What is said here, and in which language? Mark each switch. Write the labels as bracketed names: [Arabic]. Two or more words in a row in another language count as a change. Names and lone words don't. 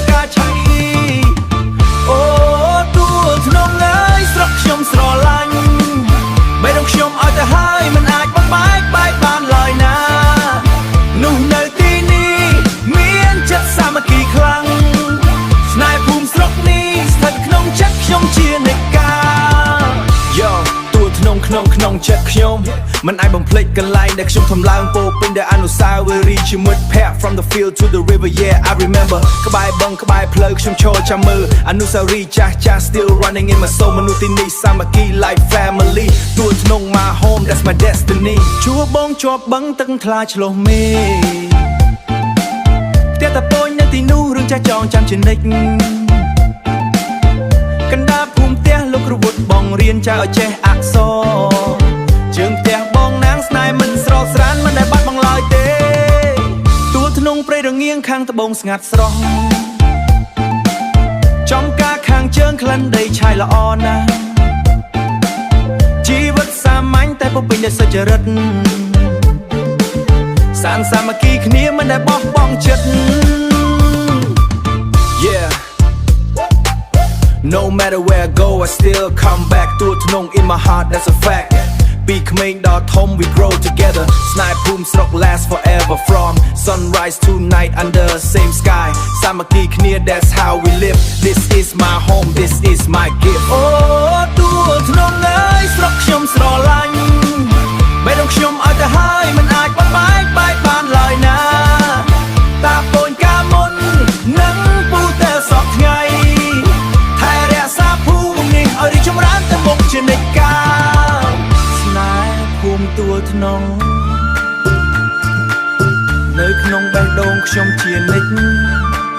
[Khmer] ការឆៃអូទួធ្នងអើយស្រុកខ្ញុំស្រឡាញ់បេះដូងខ្ញុំឲ្យទៅហើយមិនអាចបំបែកបានឡើយណានោះនៅទីនេះ មានចិត្តសាមគ្គីខ្លាំងស្នេហ៍ភូមិស្រុកនេះស្ថិតក្នុងចិត្តខ្ញុំជានិកាយោទួធ្នងក្នុងចិត្តខ្ញុំមិនអាចបំភ្លេចកន្លែងដែលខ្ញុំធ្វើឡើងពោពេញដោយអនុស្សាវរីយ៍ជាមិត្តភ័ក្តិ [English] from the field to the river yeah I remember [Khmer] ក្បែរបឹងក្បែរផ្លូវខ្ញុំឈរចាំមើលអនុស្សាវរីយ៍ចាស់ [English] still running in my soul [Khmer] មនុស្សទីនេះសាមគ្គី [English] like family [Khmer] ទួធ្នង [English] my home that's my destiny [Khmer] ជួបបងជាប់បឹងទឹកថ្លាឆ្លោះមេ ផ្ទះតាពូននៅទីនោះរឿងចាស់ចងចាំជានិច្ចកណ្ដាលភូមិផ្ទះលោកគ្រូវុឌ្ឍបងរៀនចៅឲ្យចេះអក្សរជើងផ្ទះបងណាងស្នេហ៍មិនស្រស់ស្រានមិនដែលបាត់បង់ឡើយទេទួធ្នងព្រៃរងាងខាងត្បូងស្ងាត់ស្រស់ ចំការខាងជើងក្លិនដីឆាយល្អណាស់ជីវិតសាមញ្ញតែពោពេញដោយសុចរិតសានសាមគ្គីគ្នាមិនដែលបោះបង់ចិត្ត [English] yeah No matter where I go, I still come back. ទួធ្នង in my heart, that's a fact. [Khmer] ពីក្មេងដល់ធំ [English] we grow together. [Khmer] ស្នេហ៍ភូមិស្រុក [English] last forever. From sunrise to night under same sky. [Khmer] សាមគ្គីគ្នា [English] that's how we live. This is my home, this is my gift. [Khmer] អូទួធ្នងអើយស្រុកខ្ញុំស្រឡាញ់បេះដូងខ្ញុំឲ្យទៅហើយមិនអាចបំបែកបានឡើយណាតាពូនកាមុននឹងពូតែសពថ្ងៃឲ្យរីចម្រើនទៅមុខជានិច្ចកាលស្នេហ៍ភូមិទួធ្នងនៅក្នុងបេះដូងខ្ញុំជានិច្ច